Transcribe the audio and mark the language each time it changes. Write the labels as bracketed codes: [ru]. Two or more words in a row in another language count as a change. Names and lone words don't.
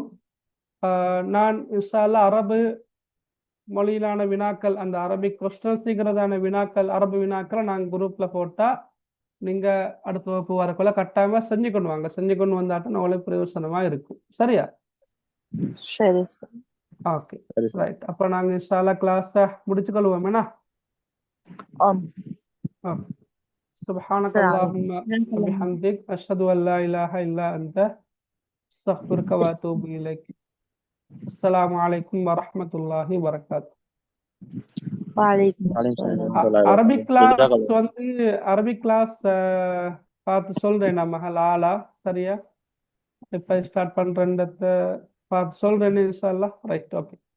[ta] நான் [ar] إن شاء الله [ta] அரபு மொழியிலான வினாக்கள், அந்த [en] Arabic questionsங்கிறதான [ta] வினாக்கள், அரபு வினாக்களை நாங்கள் குரூப்ல போட்டா நீங்க அடுத்த வகுப்பு வரக்குள்ள கட்டாயமா செஞ்சு கொண்டு வாங்க. செஞ்சு கொண்டு வந்தாட்டும் உங்களுக்கு பிரயோசனமா இருக்கும். சரியா? சரி சார். [en] okay, right. [ta] அப்ப நாங்க [ar] إن شاء الله [ta] கிளாஸை முடிச்சுக்கொள்வோம். என்ன? ஆம். ஓகே. [ar] سبحانك அஸ்ஸலாமு اللهم وبحمدك أشهد أن لا إله إلا أنت أستغفرك وأتوب إليك. السلام عليكم ورحمة الله وبركاته. وعليكم السلام. [en] Arabic class [ta] வந்து [en] Arabic class [ta] பார்த்து சொல்றேன் நம்ம ஆளா. சரியா? இப்ப ஸ்டார்ட் பண்றேன்றத பார்த்து சொல்றேன் [ar] إن شاء الله. [en] right, okay.